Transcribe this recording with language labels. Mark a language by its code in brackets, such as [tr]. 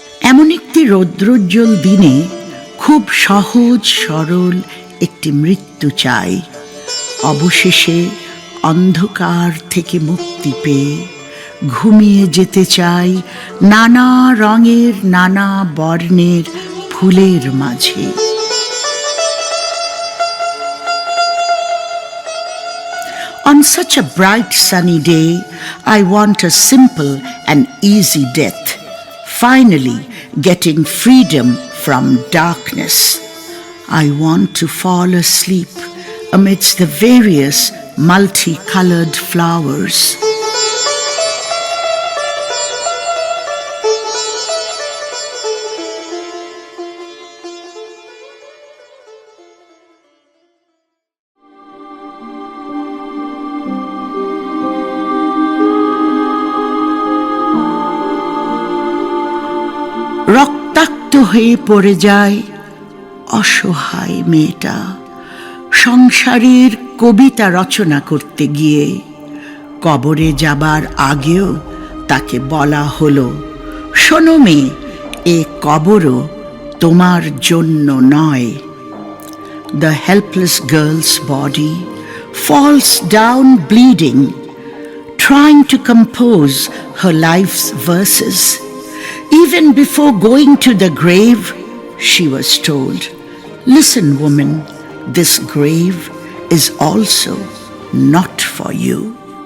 [bn] এমন একটি রৌদ্রোজ্জ্বল দিনে খুব সহজ সরল একটি মৃত্যু চাই। অবশেষে অন্ধকার থেকে মুক্তি পেয়ে ঘুমিয়ে যেতে চাই নানা রঙের নানা বর্ণের ফুলের মাঝে। [en] On such a bright sunny day, I want a simple and easy death, finally getting freedom from darkness. I want to fall asleep amidst the various multicolored flowers. [bn] রক্তাক্ত হয়ে পড়ে যায় অসহায় মেয়েটা সংসারের কবিতা রচনা করতে গিয়ে। কবরে যাবার আগেও তাকে বলা হলো, শোনো মেয়ে, এ কবরও তোমার জন্য নয়। [en] The helpless girl's body falls down bleeding, trying to compose her life's verses. Even before going to the grave, she was told, "Listen, woman, this grave is also not for you."